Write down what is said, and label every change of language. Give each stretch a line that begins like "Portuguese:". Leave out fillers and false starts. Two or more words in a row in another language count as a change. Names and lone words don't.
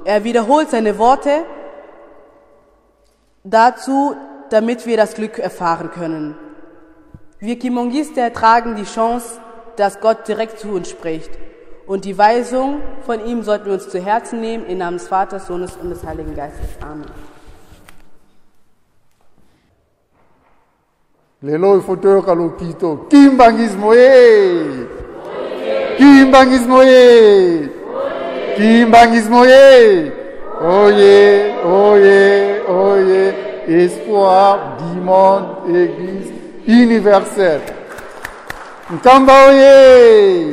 German: Er wiederholt seine Worte dazu, damit wir das Glück erfahren können. Wir Kimongister tragen die Chance, dass Gott direkt zu uns spricht. Und die Weisung von ihm sollten wir uns zu Herzen nehmen, im Namen des Vaters, Sohnes und des Heiligen Geistes. Amen.
Lingala: Lelo ifotoyoka lokito kimbangismo ye kimbangismo ye kimbangismo ye oye oye oye
French: espoir du monde église universelle
Lingala: Nkamba oye